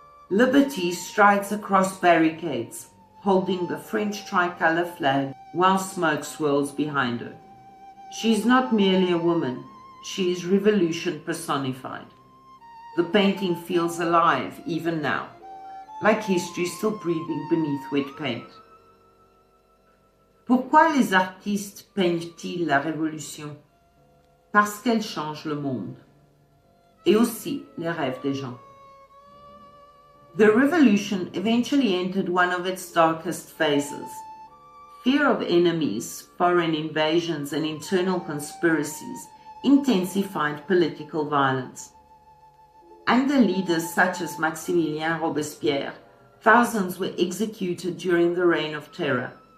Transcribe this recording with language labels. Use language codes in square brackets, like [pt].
[en] Liberty strides across barricades, holding the French tricolour flag while smoke swirls behind her. She is not merely a woman, she is revolution personified. The painting feels alive even now, like history still breathing beneath wet paint. [fr] Pourquoi les artistes peignent-ils la révolution? Parce qu'elle change le monde, et aussi les rêves des gens. [en] The revolution eventually entered one of its darkest phases. Fear of enemies, foreign invasions, and internal conspiracies intensified political violence. Under leaders such as Maximilien Robespierre, thousands were executed during the Reign of Terror.